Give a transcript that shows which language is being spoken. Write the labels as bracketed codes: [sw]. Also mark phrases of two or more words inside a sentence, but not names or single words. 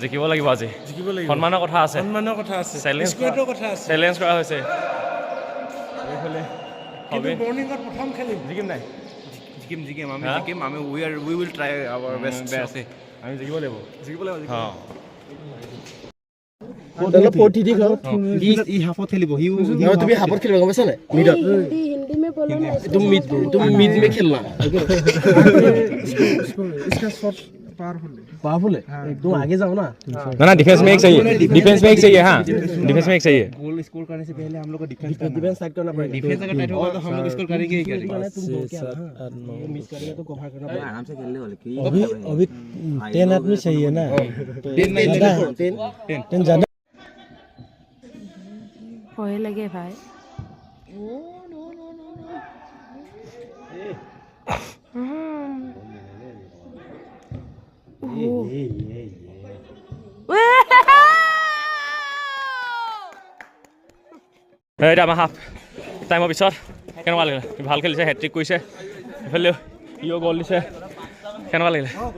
[as] জিকিব লাগিব আজি সন্মানৰ কথা আছে চেলেঞ্জ কৰা হৈছে এইফালে মৰ্ণিঙত প্ৰথম খেলিম জিকিম নাই জিকিম আমি [en] we will try our best [as] আমি জিকিব লাগিব অঁ তুমি হাফত খেলিবা গম পাইছা নাই মিডত [hi] तुम मिड में खेलना इसका शॉट पावरफुल है तुम आगे जाओ ना ना डिफेंस में एक चाहिए हाँ डिफेंस में एक चाहिए गोल स्कोर करने से पहले हम लोग को डिफेंस साइड करना पड़ेगा डिफेंस अगर टाइट होगा तो हम लोग स्कोर करेंगे ही करेंगे तुम दो क्या ये मिस करेगा तो कवर करना पड़ेगा आराम से खेलने वाले अभी 10 आदमी चाहिए ना 10 ज्यादा [as] ভয় লাগে ভাই এতিয়া আমাৰ হাফ টাইমৰ পিছত কেনেকুৱা লাগিলে ভাল খেলিছে হেট্ৰিক কৰিছে এইফালে ইও গ'ল দিছে কেনেকুৱা লাগিলে